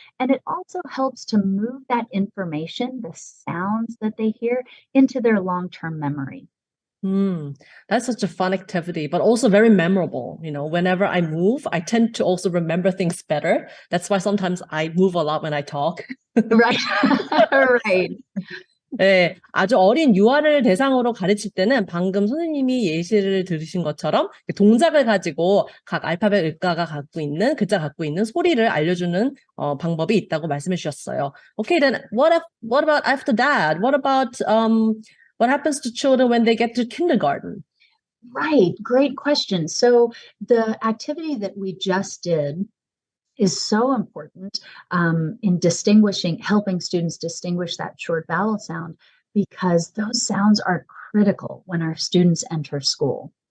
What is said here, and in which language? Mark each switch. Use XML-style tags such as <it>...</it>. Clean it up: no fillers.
<en>And it also helps to move that information, the sounds that they hear, into their long-term memory. That's such a fun activity, but also very memorable. Whenever I move, I tend to also remember things better. That's why sometimes I move a lot when I talk. Right. Right.</en> <ko>네, 아주 어린 유아를 대상으로 가르칠 때는 방금 선생님이 예시를 들으신 것처럼 동작을 가지고 각 알파벳 글자가 갖고 있는 소리를 알려주는 방법이 있다고 말씀해 주셨어요.</ko> <en>Okay, then what about after that? What happens to children when they get to kindergarten? Right. Great question. So the activity that we just did is so important in helping students distinguish that short vowel sound because those sounds are critical when our students enter school.</en>